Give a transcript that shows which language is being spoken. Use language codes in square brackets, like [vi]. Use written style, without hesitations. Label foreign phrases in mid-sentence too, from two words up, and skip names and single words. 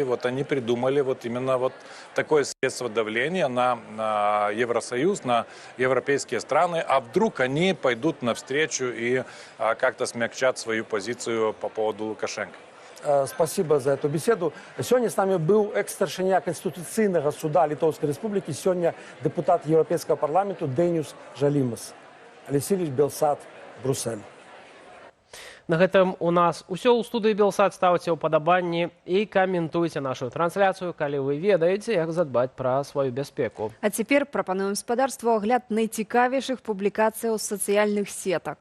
[ru] Они придумали именно такое средство давления на Евросоюз, на европейские страны, а вдруг они пойдут навстречу и как-то смягчат свою позицию по поводу Лукашенко. Спасибо за эту беседу. Сегодня с нами был экс-старшиня Конституционного суда Литовской Республики, сегодня депутат Европейского парламента Дэниус Жалимас. Алексей Ильич Белсат, Брюссель. [be] На гэтым у нас усё ў студыі Белсат. Ставце ўпадабанні і каментуйце нашу трансляцыю, калі вы ведаеце, як задбаць пра сваю бяспеку. А цяпер прапануем спадарству агляд найцікавейшых публікацый ў сацыяльных сетак.